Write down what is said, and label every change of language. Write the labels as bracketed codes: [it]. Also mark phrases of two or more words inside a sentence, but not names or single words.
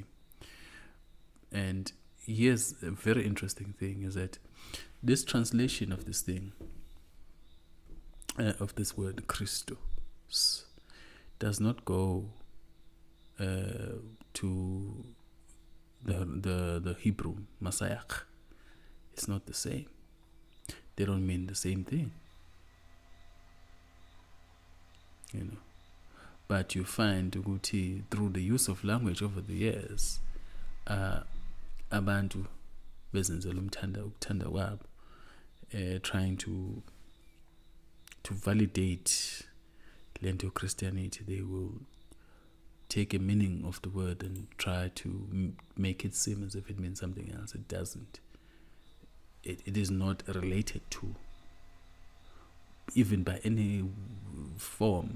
[en] And here's a very interesting thing is that this translation of this thing, of this word Christos, does not go to the Hebrew Messiah. It's not the same. They don't mean the same thing. You know. But you find ukuthi through the use of language over the years, [zu] abantu bezenzela ukuthanda kwabo, [en] trying to validate lento Christianity, they will take a meaning of the word and try to make it seem as if it means something else. It doesn't. It is not related to, even by any form.